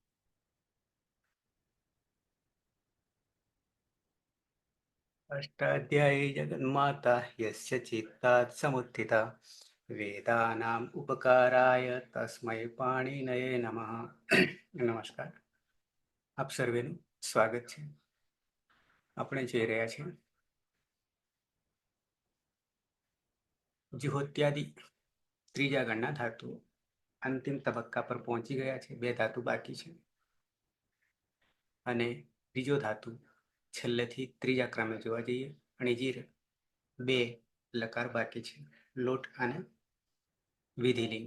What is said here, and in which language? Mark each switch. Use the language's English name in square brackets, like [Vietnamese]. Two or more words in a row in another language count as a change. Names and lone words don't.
[Sanskrit] अष्टाध्यायी जगन्माता यस्य चित्तात् समुत्थिता वेदानाम् उपकाराय तस्मै पाणिनये नमः। [Gujarati] नमस्कार, આપ સર્વેનું સ્વાગત છે। આપણે જોઈ રહ્યા છીએ જ્યોત્યાદિ ત્રીજા ગણના ધાતુઓ અંતિમ તબક્કા પર પહોંચી ગયા છે। બે ધાતુ બાકી છે અને ત્રીજો ધાતુ છેલ્લેથી ત્રીજા ક્રમે જોવા જઈએ અણીજીર બે લકાર બાકી છે, લોટ અને વિધિલિંગ।